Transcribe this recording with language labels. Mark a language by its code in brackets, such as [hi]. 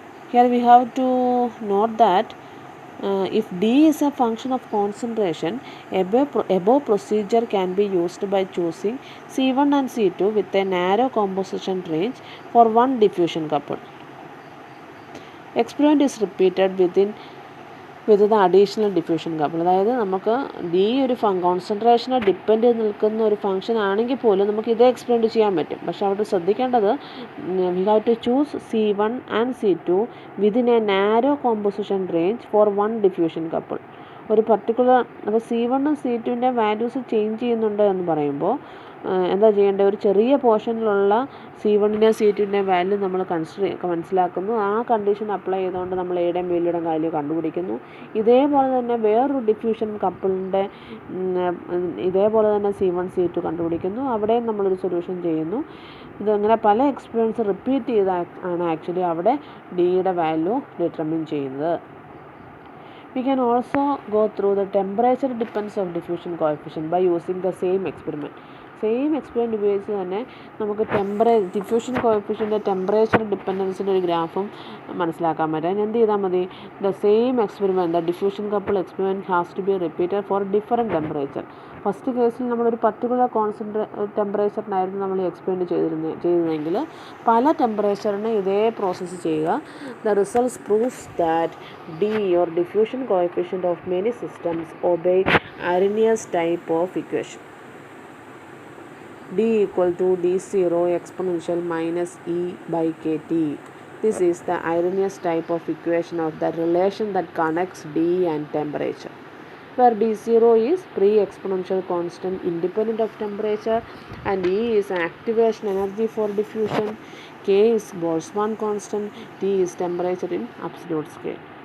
[en] Here we have to note that if d is a function of concentration, above procedure can be used by choosing C1 and C2 with a narrow composition range for one diffusion couple. Experiment is repeated within with the additional diffusion couple. [ml] അതായത് നമുക്ക് ഈ ഒരു കോൺസെൻട്രേഷനെ depend ചെയ്ത് നിൽക്കുന്ന ഒരു function ആണെങ്കിൽ പോലും നമുക്ക് ഇതേ എക്സ്പെരിമെൻറ്റ് ചെയ്യാൻ പറ്റും. പക്ഷേ അവിടെ ശ്രദ്ധിക്കേണ്ടത് [en] We have to choose C1 and C2 within a narrow composition range for one diffusion couple. [ml] ഒരു പർട്ടിക്കുലർ അപ്പോൾ C1ഉം C2ൻ്റെ വാല്യൂസ് ചേഞ്ച് ചെയ്യുന്നുണ്ട് എന്ന് പറയുമ്പോൾ എന്താ ചെയ്യേണ്ടത്? ഒരു ചെറിയ പോർഷനിലുള്ള C1ൻ്റെയും C2ൻ്റെയും വാല്യൂ നമ്മൾ മനസ്സിലാക്കുന്നു. ആ കണ്ടീഷൻ അപ്ലൈ ചെയ്തുകൊണ്ട് നമ്മൾ എയുടെയും ബിയുടെയും വാല്യൂ കണ്ടുപിടിക്കുന്നു. ഇതേപോലെ തന്നെ വേറൊരു ഡിഫ്യൂഷൻ കപ്പിളിൻ്റെ ഇതേപോലെ തന്നെ C1 C2 കണ്ടുപിടിക്കുന്നു. അവിടെയും നമ്മളൊരു സൊല്യൂഷൻ ചെയ്യുന്നു. ഇതങ്ങനെ പല എക്സ്പീരിയൻസ് റിപ്പീറ്റ് ചെയ്താണ് ആക്ച്വലി അവിടെ ഡിയുടെ വാല്യൂ ഡിറ്റർമിൻ ചെയ്യുന്നത്. [en] We can also go through the temperature dependence of diffusion coefficient by using the same experiment. [ml] Same experiment ഉപയോഗിച്ച് തന്നെ നമുക്ക് ഡിഫ്യൂഷൻ കോഎഫിഷ്യൻ്റെ ടെമ്പറേച്ചർ ഡിപ്പെൻഡൻസിൻ്റെ ഒരു ഗ്രാഫും മനസ്സിലാക്കാൻ പറ്റും. എന്ത് ചെയ്താൽ മതി? [en] The same experiment, the diffusion couple experiment has to be repeated for different temperature. [ml] First കേസിൽ നമ്മളൊരു പർട്ടിക്കുലർ ടെമ്പറേച്ചറിനായിരുന്നു നമ്മൾ എക്സ്പെരിമെൻറ്റ് ചെയ്തതെങ്കിൽ പല ടെമ്പറേച്ചറിന് ഇതേ പ്രോസസ്സ് ചെയ്യുക. [en] The results proofs that D or diffusion coefficient of many systems obey Arrhenius type of equation. D equal to D0 exponential minus E by KT. This is the Arrhenius type of equation of the relation that connects D and temperature, where D0 is pre-exponential constant independent of temperature and E is activation energy for diffusion, K is Boltzmann constant, T is temperature in absolute scale.